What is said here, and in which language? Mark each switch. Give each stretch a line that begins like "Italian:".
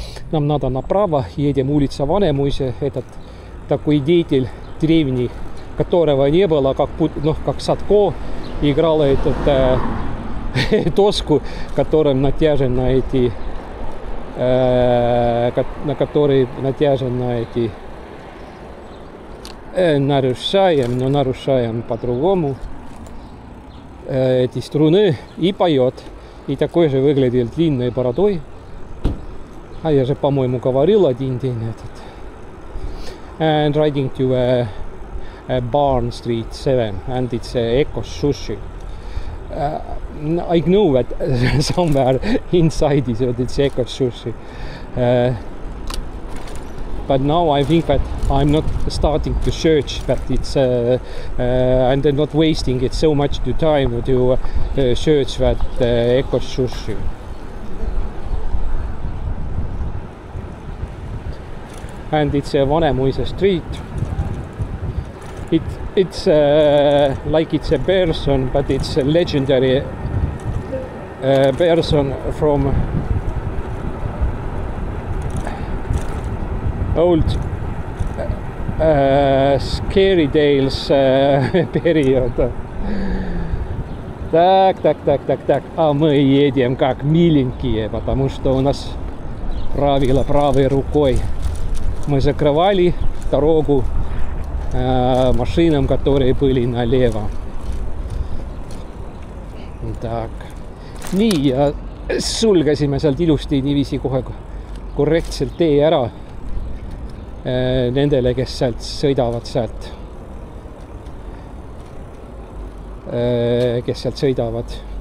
Russian: Нам надо направо, едем улица Vanemuise, этот такой деятель древний, которого не было, как Садко играла этот доску, которым натяжены эти, на которой натяжены эти нарушаем по-другому эти струны и поет. И такой же выглядит длинной бородой. А я же, по-моему, говорил один день этот.
English: And riding to Barn Street 7 and it's Ecos Sushi. I know that somewhere inside is it's Ecos Sushi. But now I think that I'm not starting to search that it's and I'm not wasting it so much to time to search that Ecos Sushi. And it's a Vanemuise street. It's like it's a person, but it's a legendary person from old Scary Tales period.
Russian: Так. А мы едем как миленькие, потому что у нас правило правой рукой. Мы закрывали дорогу машинам, которые были налево. Так.
Estonian: Nii, ja sulgesime sealt ilusti niiviisi kohe korrektselt tee ära nendele, kes sealt sõidavad sealt. Kes sealt sõidavad.